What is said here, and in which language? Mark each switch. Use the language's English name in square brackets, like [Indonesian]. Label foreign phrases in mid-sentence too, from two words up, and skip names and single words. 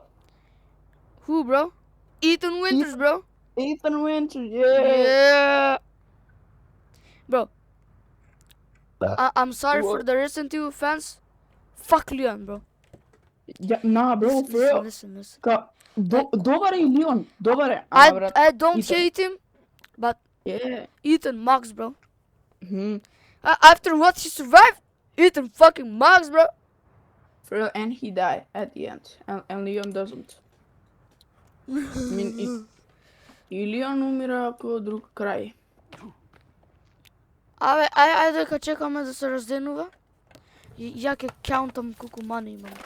[English] Who, bro? Ethan Winters, bro. Ethan Winters, yeah. Yeah. Bro. I'm sorry for the Resident Evil fans. Fuck Leon, bro. Yeah, nah, bro, for real. Listen. [Macedonian] Добар е Leon, добар е. Ама, брат, [English] I don't Ethan. hate him, but Yeah. Ethan Max, bro. Mhm. After what he survived, Ethan fucking Max, bro. For real, and he died at the end, and Leon doesn't. I mean, [Macedonian] и Leon умира ако друг крај. Абе, ајде дека чекаме да се разденува. И ја ќе каунтам колку мани имам, брат.